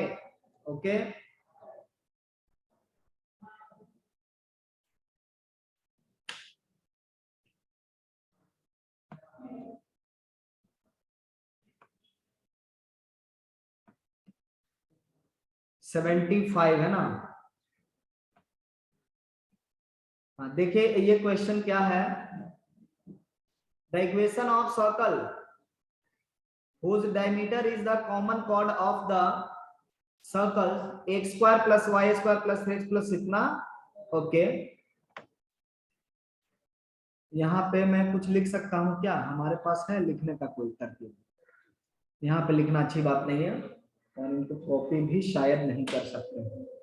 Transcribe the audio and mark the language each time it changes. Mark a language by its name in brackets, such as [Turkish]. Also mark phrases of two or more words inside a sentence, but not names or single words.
[Hindi] ओके, सेवेंटी फाइव है ना? हाँ, देखिए ये क्वेश्चन क्या है, [English] the equation of circle whose diameter is the common chord of the circle x square plus y square plus x plus इतना। [Hindi] ओके, यहाँ पे मैं कुछ लिख सकता हूँ क्या? हमारे पास है लिखने का कोई तरकीब? यहाँ पे लिखना अच्छी बात नहीं है और इनको कॉपी भी शायद नहीं कर सकते हैं।